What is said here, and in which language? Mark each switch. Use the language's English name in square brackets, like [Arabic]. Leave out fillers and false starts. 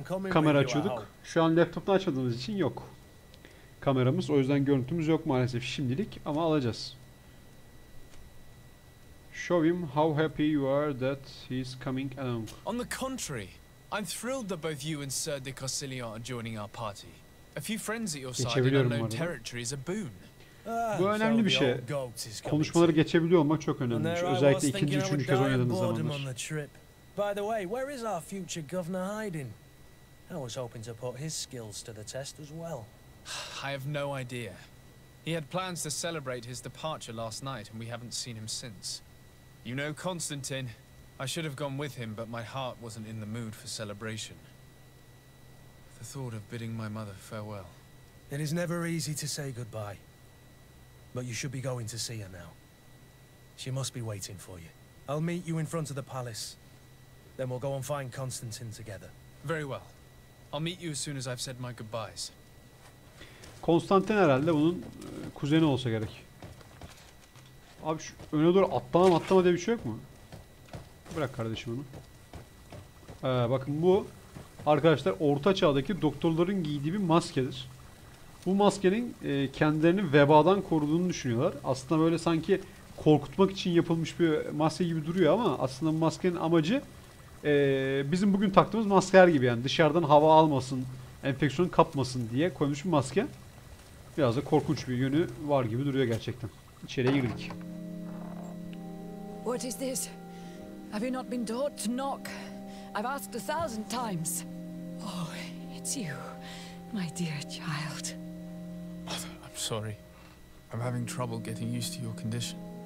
[Turkish] Kamera açıyorduk. Şu an laptoptan açmadığımız için yok kameramız. O yüzden görüntümüz yok maalesef şimdilik ama alacağız. [English] Show him how happy you are that he's coming along. On the contrary, I'm thrilled that both you and Sir de Corsilian are joining our party. A few friends at your side in unknown territory is a boon. [Turkish] Bu önemli bir şey. Konuşmaları geçebiliyor olmak çok önemli. Özellikle ikinci, üçüncü kez oynadığınız zamanlar. [English] By the way, where is our future governor hiding? I was hoping to put his skills to the test as well. I have no idea. He had plans to celebrate his departure last night, and we haven't seen him since. You know Constantine. I should have gone with him, but my heart wasn't in the mood for celebration. The thought of bidding my mother farewell. It is never easy to say goodbye. But you should be going to see her now. She must be waiting for you. I'll meet you in front of the palace. Then we'll go and find Constantine together. Very well. I'll meet you as soon as I've said my goodbyes. [Turkish] Konstantin herhalde bunun kuzeni olsa gerek. Abi şu öne doğru atlama diye bir şey yok mu? Bırak kardeşim onu. Bakın bu arkadaşlar orta çağdaki doktorların giydiği bir maskedir. Bu maskenin kendilerini vebadan koruduğunu düşünüyorlar. Aslında böyle sanki korkutmak için yapılmış bir maske gibi duruyor ama aslında bu maskenin amacı bizim bugün taktığımız maskeler gibi yani dışarıdan hava almasın, enfeksiyonu kapmasın diye koymuş bir maske. Biraz da korkunç bir yönü var gibi duruyor gerçekten. İçeriye girdik. [English] What is this? Have you not been taught to knock? I've asked 1,000 times. Oh, it's you, my dear child. Mother, I'm sorry. I'm having trouble getting used to your condition.